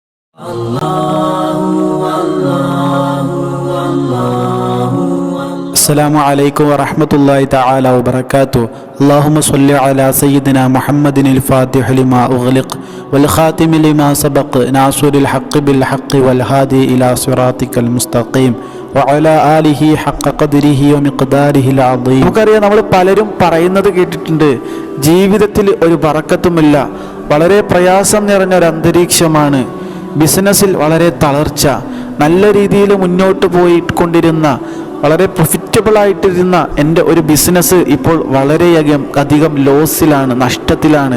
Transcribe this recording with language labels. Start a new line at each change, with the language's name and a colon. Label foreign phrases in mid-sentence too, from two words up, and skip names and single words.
Arabic: السلام عليكم ورحمة الله تعالى وبركاته. اللهم صل على سيدنا محمد الفاتح لما أغلق والخاتم لما سبق ناصر الحق بالحق والهادي إلى صراطك المستقيم وعلى آله حق قدره ومقداره العظيم.
Malayalam: നമുക്കറിയാം, നമ്മൾ പലരും പറയുന്നത് കേട്ടിട്ടുണ്ട്, ജീവിതത്തിൽ ഒരു ബറക്കത്തുമില്ല, വളരെ പ്രയാസം നിറഞ്ഞ ഒരു അന്തരീക്ഷമാണ്, ബിസിനസ്സിൽ വളരെ തളർച്ച, നല്ല രീതിയിൽ മുന്നോട്ട് പോയിക്കൊണ്ടിരുന്ന വളരെ പ്രൊഫിറ്റബിൾ ആയിട്ടിരുന്ന എൻ്റെ ഒരു ബിസിനസ് ഇപ്പോൾ വളരെയധികം ലോസിലാണ്, നഷ്ടത്തിലാണ്.